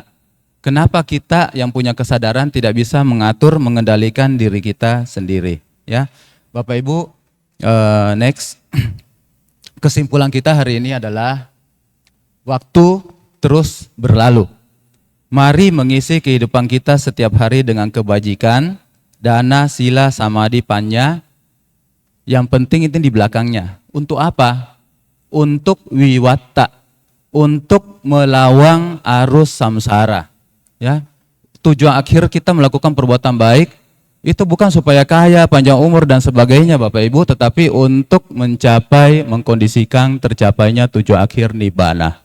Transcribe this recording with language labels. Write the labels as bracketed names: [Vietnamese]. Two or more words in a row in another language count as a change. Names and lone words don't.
[Indonesian] Kenapa kita yang punya kesadaran tidak bisa mengatur, mengendalikan diri kita sendiri? Ya, Bapak Ibu, next. Kesimpulan kita hari ini adalah waktu terus berlalu. Mari mengisi kehidupan kita setiap hari dengan kebajikan, [Pali] dana, sila, samadhi, panya. [Indonesian] Yang penting itu di belakangnya. Untuk apa? Untuk wiwatta, untuk melawang arus samsara. Ya, tujuan akhir kita melakukan perbuatan baik itu bukan supaya kaya, panjang umur dan sebagainya Bapak Ibu, tetapi untuk mencapai, mengkondisikan tercapainya tujuan akhir nibbana.